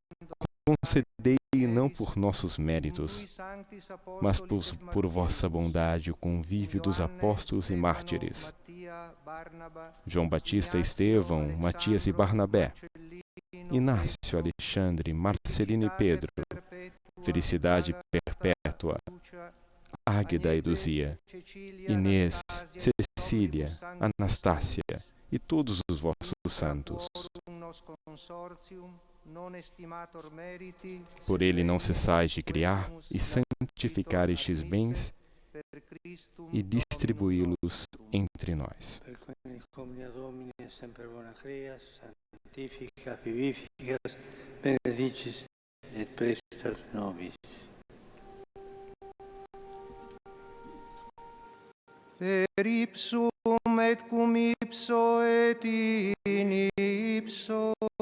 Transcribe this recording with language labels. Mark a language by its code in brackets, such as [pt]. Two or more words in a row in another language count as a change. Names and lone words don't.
[pt] não não por nossos méritos, mas por vossa bondade, o convívio dos apóstolos e mártires, João Batista, Estevão, Matias e Barnabé, Inácio, Alexandre, Marcelino e Pedro, Felicidade Perpétua, Águeda e Luzia, Inês, Cecília, Anastácia e todos os vossos santos. Por ele não cessais de criar e santificar estes bens e distribuí-los entre nós. [la] Per ipsum et cum ipso et in ipso